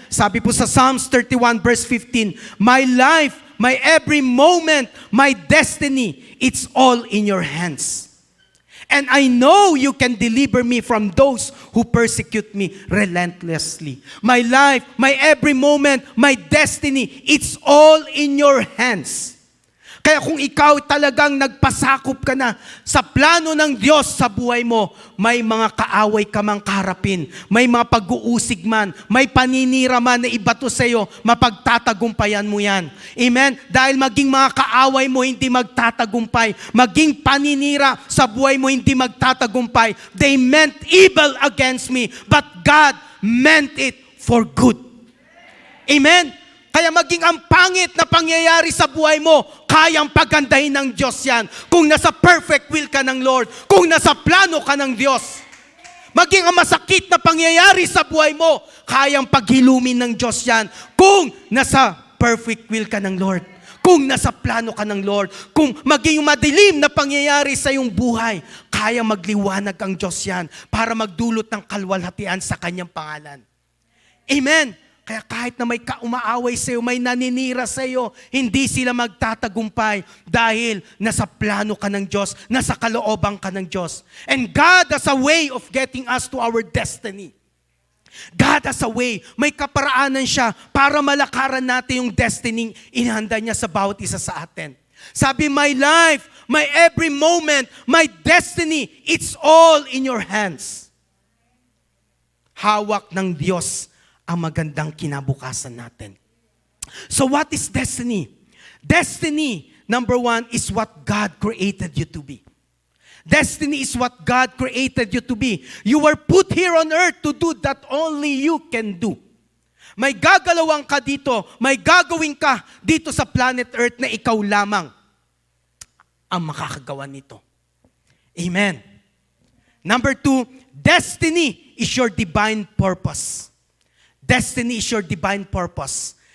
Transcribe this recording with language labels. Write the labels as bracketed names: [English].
[Filipino] Sabi po sa [English] Psalms 31 verse 15, my life, my every moment, my destiny, it's all in your hands. And I know you can deliver me from those who persecute me relentlessly. My life, my every moment, my destiny, it's all in your hands. [Filipino] Kaya kung ikaw talagang nagpasakop ka na sa plano ng Diyos sa buhay mo, may mga kaaway ka mang kaharapin, may mga pag-uusig man, may paninira man na ibato sa iyo, mapagtatagumpayan mo yan. Amen? Dahil maging mga kaaway mo hindi magtatagumpay, maging paninira sa buhay mo hindi magtatagumpay. [English] They meant evil against me, but God meant it for good. Amen? [Filipino] Kaya maging ang pangit na pangyayari sa buhay mo, kayang pagandahin ng Diyos yan. Kung nasa perfect will ka ng Lord, kung nasa plano ka ng Diyos. Maging ang masakit na pangyayari sa buhay mo, kayang paghilumin ng Diyos yan. Kung nasa perfect will ka ng Lord, kung nasa plano ka ng Lord, kung maging madilim na pangyayari sa iyong buhay, kayang magliwanag ang Diyos yan para magdulot ng kalwalhatian sa kanyang pangalan. Amen. Kaya kahit na may umaaway sa iyo, may naninira sa iyo, hindi sila magtatagumpay dahil nasa plano ka ng Diyos, nasa kalooban ka ng Diyos. [English] And God has a way of getting us to our destiny. God has a way. [Filipino] May kaparaanan siya para malakaran natin yung destiny inihanda niya sa bawat isa sa atin. Sabi, [English] my life, my every moment, my destiny, it's all in your hands. [Filipino] Hawak ng Diyos ang magandang kinabukasan natin. [English] So what is destiny? Destiny, number one, is what God created you to be. Destiny is what God created you to be. You were put here on earth to do that only you can do. [Filipino] May gagalawang ka dito, may gagawin ka dito sa planet earth na ikaw lamang ang makakagawa nito. Amen. [English] Number two, destiny is your divine purpose. Destiny is your divine purpose.